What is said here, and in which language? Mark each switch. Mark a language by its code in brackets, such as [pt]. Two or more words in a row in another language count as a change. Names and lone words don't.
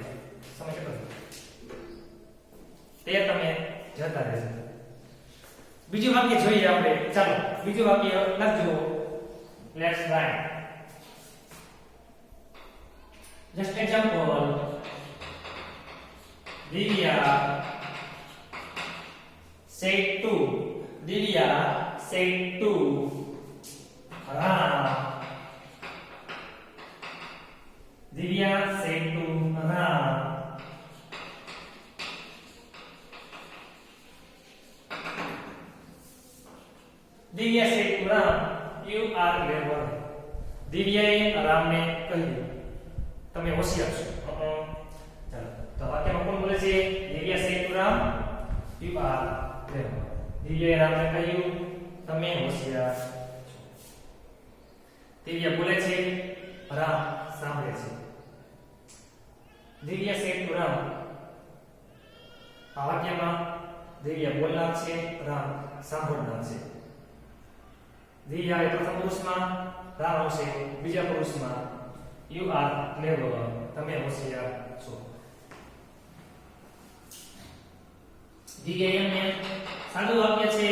[gu] સમય કેટલો તે તમે જોતા રહેજો. બીજું વાક્ય જોઈએ આપણે. ચાલો બીજું વાક્ય લખજો. [en] let's write. just example. દિવ્યા said to, દિવ્યા said to Ram. દિવ્યા said to Ram. દિવ્યા said to Ram, you are clever. [gu] દિવ્યાએ રામને કહ્યું તમે હોશિયાર છો. ચાલો તો વાક્યમાં કોણ બોલે છે? દિવ્યા [en] said to Ram, you are clever. [gu] દિવ્યાએ રામને કહ્યું તમે હોશિયાર છો. દિવ્યા બોલે છે, રામ સાંભળે છે. [en] દિવ્યા said to Ram, [gu] આ વાક્યમાં દિવ્યા બોલનાર છે, રામ સાંભળનાર છે. દિવ્યા એ પ્રથમ પુરુષમાં, રામ આવશે બીજા પુરુષમાં. [en] you are clever, [gu] તમે હોશિયાર છો. DAMN સાદું વાક્ય છે.